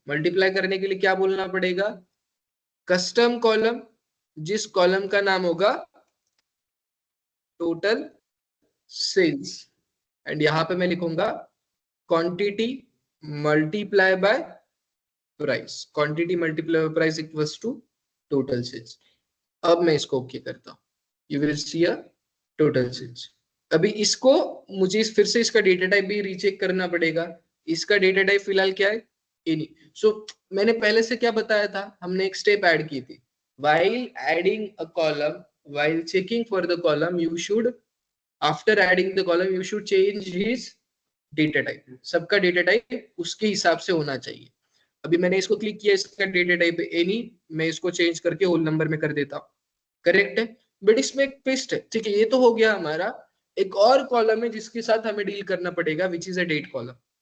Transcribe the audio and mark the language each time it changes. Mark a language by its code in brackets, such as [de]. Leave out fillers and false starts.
[hi] Multiply करने के लिए क्या बोलना पड़ेगा? कस्टम कॉलम, जिस कॉलम का नाम होगा टोटल सेल्स, एंड यहां पे मैं लिखूंगा quantity multiply by price, quantity multiply by price equals to total sales. अब मैं इसको ओके करता हूं, you will see a total sales. अभी इसको मुझे फिर से इसका डेटा टाइप भी रीचेक करना पड़ेगा। इसका डेटा टाइप फिलहाल क्या है? [en] Any. So मैंने पहले से क्या बताया था, हमने एक स्टेप ऐड की थी, while adding a column, while checking for the column, you should, after adding the column, you should change his data type। [hi] सबका डेटा टाइप उसके हिसाब से होना चाहिए। अभी मैंने इसको क्लिक किया, इसका डेटा टाइप एनी, मैं इसको चेंज करके होल नंबर में कर देता हूँ, करेक्ट है। बट इसमें एक ट्विस्ट है, ठीक है, ये तो हो गया हमारा। एक और कॉलम है जिसके साथ हमें डील करना पड़ेगा, which is a date column.